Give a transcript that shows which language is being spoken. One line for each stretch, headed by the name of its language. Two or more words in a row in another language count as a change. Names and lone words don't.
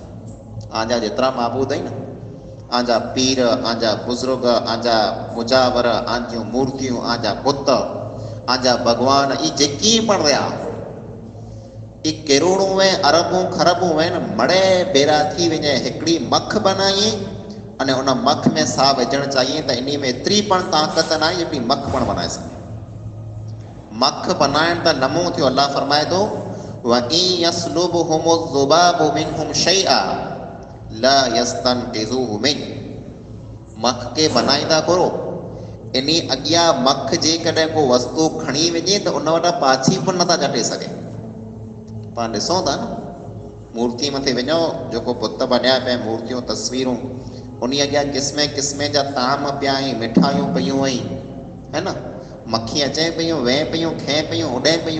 Sindhi: आंजा जेतिरा माबूद आहिनि, आंजा पीर, आंजा बुज़ुर्ग, आंजा मुजावर, आंजियूं मूर्तियूं, आंजा बुत, आंजा भॻवान, ई जेकी पण रहिया, ई किरोड़ूं ऐं अरबूं खरबूं आहिनि, मड़े बेरा थी वञे हिकिड़ी मख बनाई अने उन मख में साह विझणु चाहिए त इन में एतिरी पण ताक़त न आहे जेतिरी मख पण बनाए सघे। मख बनाइण त नमूं थियो। अल्लाह फरमाए थो,
Arabic: وإن يسلبهم الذباب منهم شيئا لا يستنقذوه من.
Sindhi: मख के बनाईंदा करो, इन अॻियां मख जेकॾहिं को वस्तु खणी वञे त उन वटां पाछी पण नथा झटे सघे। पाण ॾिसूं था न, मूर्ति मथे वञो, जेको बुत बणिया पिया, मूर्तियूं, तस्वीरूं, उन अॻियां क़िस्मे क़िस्मे जा ताम पिया आहिनि, मिठाइयूं पियूं आहिनि, है न, मक्खी अचे पियूं, वेह पियूं, खे पियूं, उॾे पियूं।